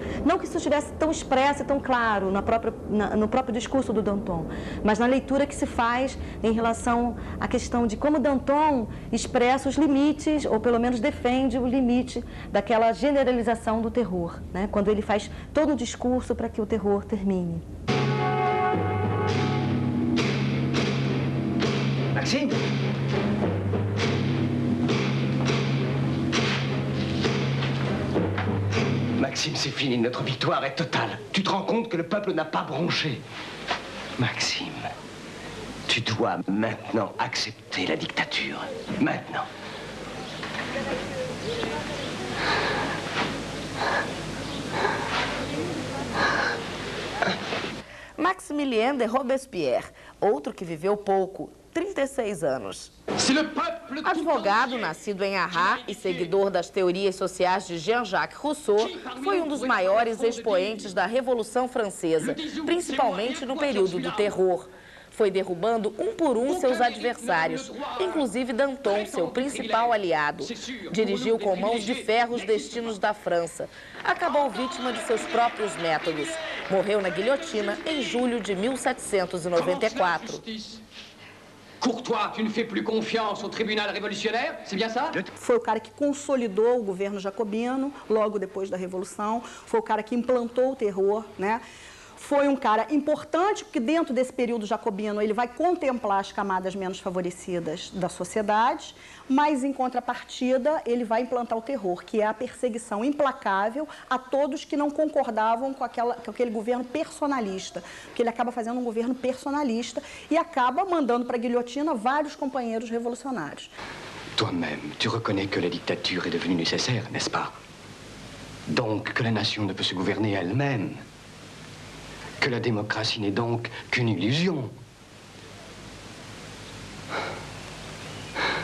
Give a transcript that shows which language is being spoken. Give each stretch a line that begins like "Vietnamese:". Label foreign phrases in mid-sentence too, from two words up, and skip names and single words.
Portuguese: Não que isso estivesse tão expresso e tão claro no próprio discurso do Danton, mas na leitura que se faz em relação à questão de como Danton expressa os limites, ou pelo menos defende o limite daquela generalização do terror, né? Quando ele faz todo o discurso para que o terror termine.
French: Maxime? Maxime, c'est fini, notre victoire est totale. Tu te rends compte que le peuple n'a pas bronché? Maxime, tu dois maintenant accepter la dictature. Maintenant.
Portuguese: Maximilien de Robespierre, outro que viveu pouco, 36 anos. Advogado, nascido em Arras e seguidor das teorias sociais de Jean-Jacques Rousseau, foi um dos maiores expoentes da Revolução Francesa, principalmente no período do terror. Foi derrubando um por um seus adversários, inclusive Danton, seu principal aliado. Dirigiu com mãos de ferro os destinos da França. Acabou vítima de seus próprios métodos. Morreu na guilhotina em julho de 1794.
French: Courtois, tu ne fais plus confiance au tribunal révolutionnaire, c'est bien ça?
Portuguese: Foi o cara que consolidou o governo jacobino logo depois da Revolução, foi o cara que implantou o terror, né? Foi um cara importante, porque dentro desse período jacobino ele vai contemplar as camadas menos favorecidas da sociedade, mas em contrapartida ele vai implantar o terror, que é a perseguição implacável a todos que não concordavam com aquele governo personalista, porque ele acaba fazendo um governo personalista e acaba mandando para a guilhotina vários companheiros revolucionários.
French: Toi-même, tu reconnais que la dictature est devenue nécessaire, n'est-ce pas? Donc que la nation ne peut se gouverner elle-même. Que la démocratie n'est donc qu'une illusion.